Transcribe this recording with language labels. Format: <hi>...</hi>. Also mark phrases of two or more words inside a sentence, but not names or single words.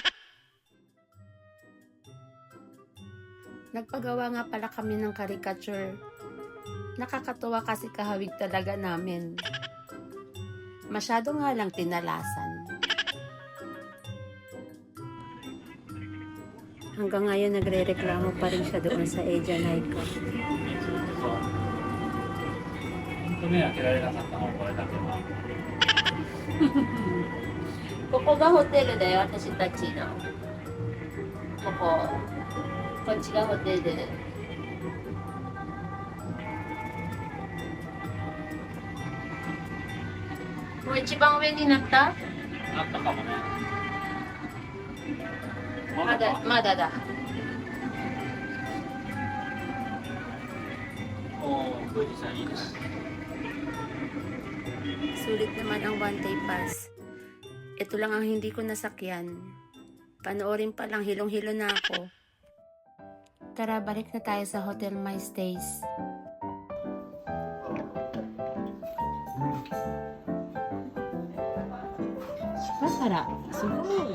<tl>Nagpagawa nga pala kami ng caricature. Nakakatuwa kasi kahawig talaga namin. Masyado nga lang tinalasan. Hanggang ngayon nagre-reklamo pa rin siya doon sa Eja Naika.</tl> <ja>本当ね、開けられなかったのはこれだけは。ここがホテルだよ、私たちの。ここ。こっちがホテル。もう一番上になった？あったかもね。まだ、まだだ。おー、富士山いいです。</ja> <tl>Sulit naman ang</tl> <en>one day pass.</en> <tl>Ito lang ang hindi ko nasakyan. Panoorin pa lang, hilong-hilo na ako. Tara, balik na tayo sa Hotel My Stays. Para, sugoi.</tl>